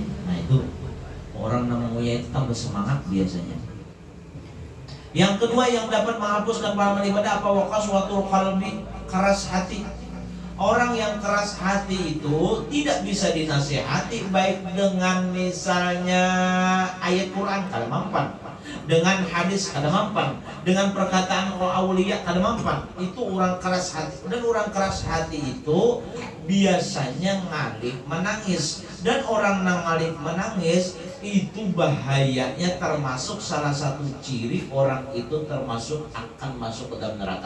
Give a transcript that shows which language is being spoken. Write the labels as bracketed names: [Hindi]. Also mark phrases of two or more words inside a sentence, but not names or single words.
[Indonesian] Nah itu orang namanya itu tambah semangat biasanya. Yang kedua yang dapat menghapuskan pahala ibadah apa? [Arabic] وقسوة القلب, [Indonesian] keras hati. Orang yang keras hati itu tidak bisa dinasihati, baik dengan misalnya ayat Quran kada mampan, dengan hadis kada mampan, dengan perkataan aulia kada mampan. Itu orang keras hati. Dan orang keras hati itu biasanya ngalih menangis. Dan orang ngalih menangis itu bahayanya, termasuk salah satu ciri orang itu termasuk akan masuk ke dalam neraka.